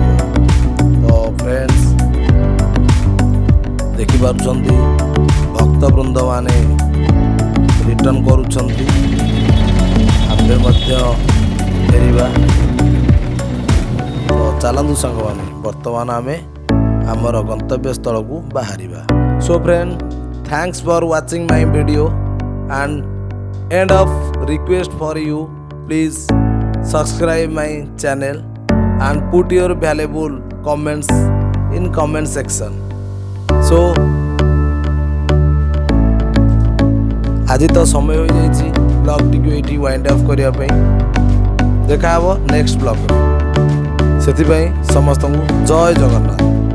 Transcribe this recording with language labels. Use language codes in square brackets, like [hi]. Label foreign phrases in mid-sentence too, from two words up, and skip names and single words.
[or] ତ ଫ୍ରେଣ୍ଡସ୍, ଦେଖିପାରୁଛନ୍ତି ଭକ୍ତବୃନ୍ଦମାନେ ରିଟର୍ଣ୍ଣ କରୁଛନ୍ତି। ଆମ୍ଭେ ମଧ୍ୟ ଫେରିବା। ତ ଚାଲନ୍ତୁ ସାଙ୍ଗମାନେ ବର୍ତ୍ତମାନ ଆମେ ଆମର ଗନ୍ତବ୍ୟ ସ୍ଥଳକୁ ବାହାରିବା। [en] so friend, thanks for watching my video and end of request for you, please subscribe my channel and put your valuable comments in comment section. [or] So ଆଜି ତ ସମୟ ହୋଇଯାଇଛି ବ୍ଲଗ୍ଟିକୁ ଏଇଠି [en] wind off [or] କରିବା ପାଇଁ। ଦେଖା ହେବ [en] next blog. [or] ସେଥିପାଇଁ ସମସ୍ତଙ୍କୁ ଜୟ ଜଗନ୍ନାଥ।